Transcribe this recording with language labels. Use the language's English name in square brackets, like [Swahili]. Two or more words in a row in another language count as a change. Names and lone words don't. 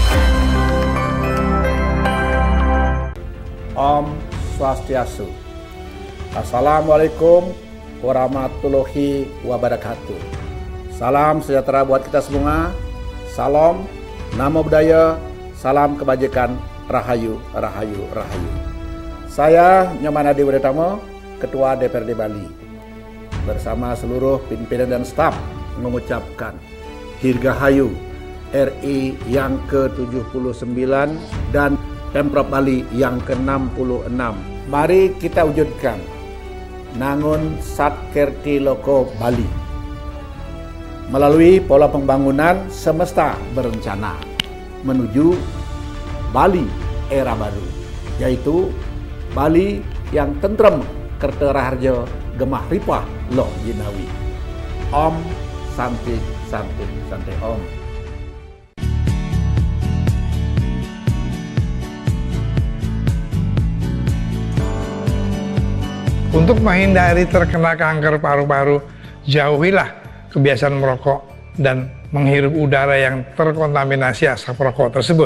[Sanskrit] ॐ स्वस्त्यस्तु. [Arabic] السلام عليكم ورحمة الله وبركاته. [Indonesian] Salam sejahtera buat kita semua. Salam, [Pali] namo buddhaya, [Indonesian] salam kebajikan, rahayu, rahayu, rahayu. Saya Nyoman Adi Widetamo, Ketua DPRD Bali, bersama seluruh pimpinan dan staf mengucapkan Dirgahayu RI yang ke-79 dan Pemprov Bali yang ke-66. Mari kita wujudkan Nangun Satkerti Loko Bali melalui pola pembangunan semesta berencana menuju Bali era baru, yaitu Bali yang [Javanese] tentrem kerteraharjo gemah ripah lo jinawi. [Sanskrit] ॐ शान्तिः शान्तिः शान्तिः ॐ. [Indonesian] Untuk menghindari terkena kanker paru-paru, jauhilah kebiasaan merokok dan menghirup udara yang terkontaminasi asap rokok tersebut.